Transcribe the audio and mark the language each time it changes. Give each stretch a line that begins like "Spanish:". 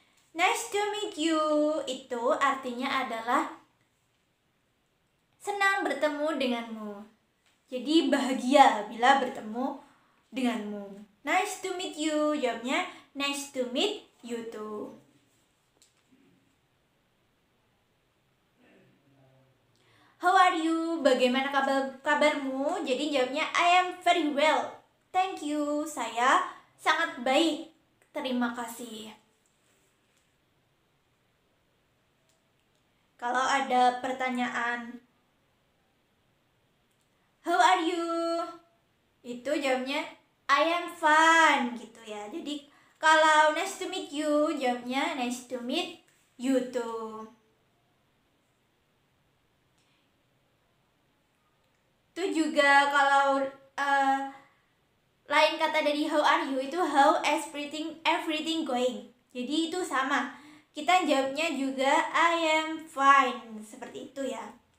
English: Nice to meet you
Indonesian: itu artinya adalah senang bertemu denganmu. Jadi bahagia bila bertemu denganmu.
English: Nice to meet you,
Indonesian: jawabnya
English: nice to meet you too. How are you?
Indonesian: Bagaimana kabarmu? Jadi jawabnya
English: I am very well. Thank you.
Indonesian: Saya sangat baik. Terima kasih. Kalau ada pertanyaan
English: how are you?
Indonesian: Itu jawabnya
English: I am fine
Indonesian: gitu ya. Jadi kalau
English: nice to meet you,
Indonesian: jawabnya
English: nice to meet you too.
Indonesian: Itu juga kalau lain kata dari
English: how are you
Indonesian: itu
English: how everything going.
Indonesian: Jadi itu sama. kita jawabnya juga
English: I am fine.
Indonesian: Seperti itu ya.